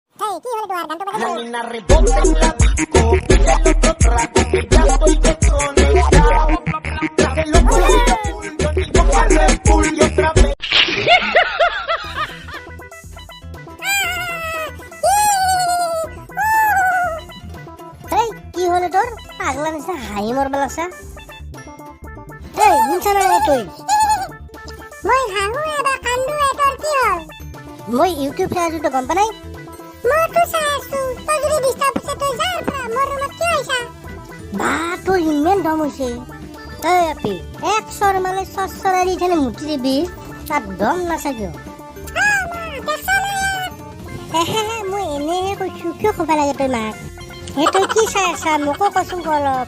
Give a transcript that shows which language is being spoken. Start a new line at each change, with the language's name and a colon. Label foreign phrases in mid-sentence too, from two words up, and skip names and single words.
Assamese: কি হলে তোর গান তো বাজে
Spanish: Nena, rebota en la disco, pide el otro trago, que ya estoy desconectado. Traje los bolsillos full, yo digo que Red Bull y otra vez.
Assamese: এই কি হলে তোর পাগলা নিচিনা হাঁহি মৰব লাগছা এই শুনছা নাই তই মই হাহু এবা কান্দু তোর কি হল মই ইউটিউব চাই আছো তই গম পা নাই মই তো চাই আছো তই যদি ডিস্টার্ব আছে তই যা পৰা মোৰ ৰুমত কি হৈছা বা তোৰ ইমান দম হৈছে এই আপি এক চৰ মানে চৰচৰাই দি থানে মুঠি দিবি তাত দম নাছা কিয় মই এনেহে কৈছো কিয় ক'ব লাগে তই মাক এই তই কি চাই আছা মোকো কচোন অলপ